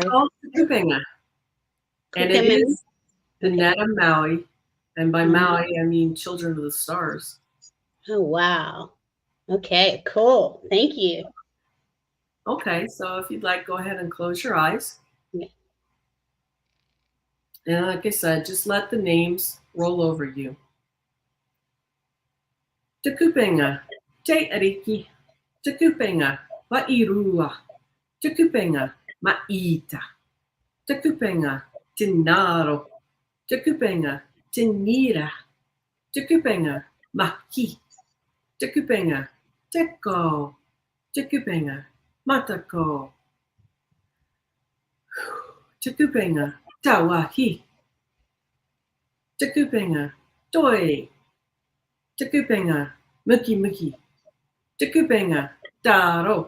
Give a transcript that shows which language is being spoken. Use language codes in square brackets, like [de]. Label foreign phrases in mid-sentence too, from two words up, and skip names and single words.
[en] It's called Tukupenga, and it is the net of Maui, and by Maui I mean children of the stars. Oh, wow. Okay, cool. Thank you. Okay, so if you'd like, go ahead and close your eyes. Yeah. And like I said, just let the names roll over you. [mi] Tukupenga, te ariki. Tukupenga, wa'irua. Tukupenga, ma'ita. Tukupenga, tinaro. Tukupenga, tinira. Tukupenga, maki. Tukupenga, teko. Tukupenga, matako. Tukupenga, tawahi. Tukupenga, toi. Tukupenga, muki muki. Tukupenga, taro.